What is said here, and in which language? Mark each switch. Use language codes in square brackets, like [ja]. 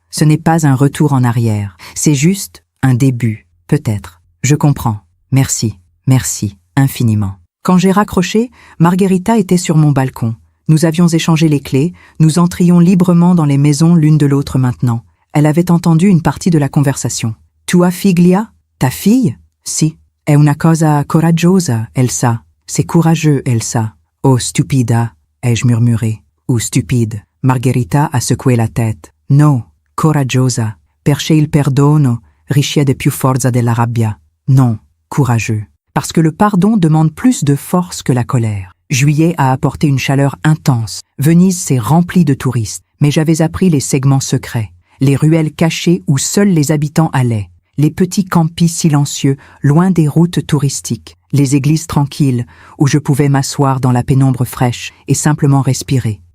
[fr] Ce n'est pas un retour en arrière, c'est juste un début, peut-être. Je comprends, Merci, merci, infiniment. Quand j'ai raccroché, Margherita était sur mon balcon. Nous avions échangé les clés, nous entrions librement dans les maisons l'une de l'autre maintenant. Elle avait entendu une partie de la conversation. [it] « Tua figlia? [fr] Ta fille? [it] Si. È una cosa coraggiosa, Elsa. [fr] C'est courageux, Elsa. Oh, stupida, ai-je murmuré. Ou stupide. Margherita a secoué la tête. [it] No, coraggiosa. Perché il perdono ricchiede più forza della rabbia. [fr] Non, courageux. Parce que le pardon demande plus de force que la colère. Juillet a apporté une chaleur intense. Venise s'est remplie de touristes. Mais j'avais appris les segments secrets, les ruelles cachées où seuls les habitants allaient, les petits campis silencieux, loin des routes touristiques, les églises tranquilles, où je pouvais m'asseoir dans la pénombre fraîche et simplement respirer.